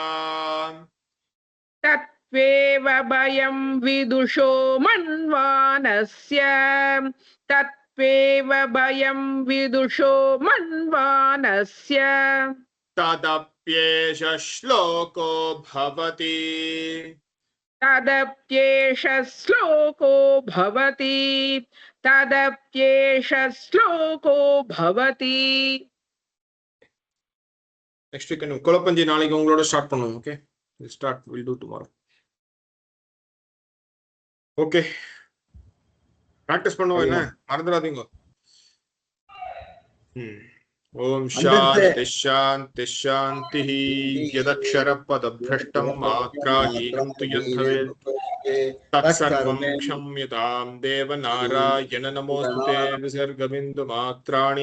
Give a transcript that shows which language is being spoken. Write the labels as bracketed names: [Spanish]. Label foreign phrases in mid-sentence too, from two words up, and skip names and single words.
[Sanskrit] तत्त्वेव भयं विदुषो मन्वानस्य तदप्येष श्लोको भवति तदप्येष श्लोको भवति [English] Next week [Tamil] கொலப்பஞ்சி நாளைக்கு உங்களோட ஸ்டார்ட் பண்ணுவோம். ஓகே, [English] we'll do tomorrow. [Tamil] ஓகே, பிராக்டிஸ் பண்ணுவோம். என்ன மறந்துடாதீங்க. [Sanskrit] ओम शांति शांति शांति यदक्षर पदभ्रष्टं मात्राहीनं तु यद्भवेत् तत्सर्वं क्षम्यतां देवनारायण नमोस्तुते विसर्गबिन्दुमात्राणि